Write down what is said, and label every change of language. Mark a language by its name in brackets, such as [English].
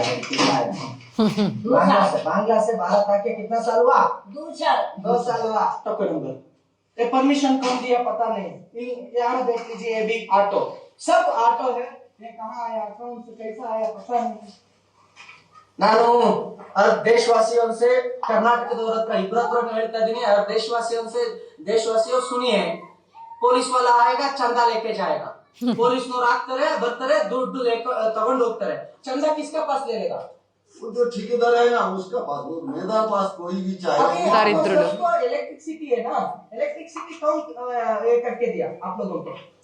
[Hindi] बांग्लादेश से भारत आके कितना साल हुआ? 2 साल हुआ. टोकन नंबर ये परमिशन कौन दिया पता नहीं. यहाँ देख लीजिए, ये भी ऑटो, सब ऑटो है. ये कहाँ आया, कौन से कैसा आया पता नहीं. [Kannada] ನಾನು [Hindi] देशवासियों से [Kannada] कर्नाटकದವರ ಹತ್ರ ಇಬ್ಬರತ್ರ ಹೇಳ್ತಾ ಇದೀನಿ. [Hindi] देशवासियों से देशवासियों सुनिए, पुलिस वाला आएगा, चंदा लेके जाएगा. [Kannada] ಪೊಲೀಸ್ನವರು ಆಗ್ತಾರೆ, ಬರ್ತಾರೆ, ದುಡ್ಡು ತಗೊಂಡು ಹೋಗ್ತಾರೆ. [Hindi] चंदा किसका पास ले लेगा? वो जो ठेकेदार है ना, उसका पास. वो मेरा पास कोई भी चाहिए. इलेक्ट्रिसिटी है ना, इलेक्ट्रिसिटी कौन ये करके दिया आप लोगों को?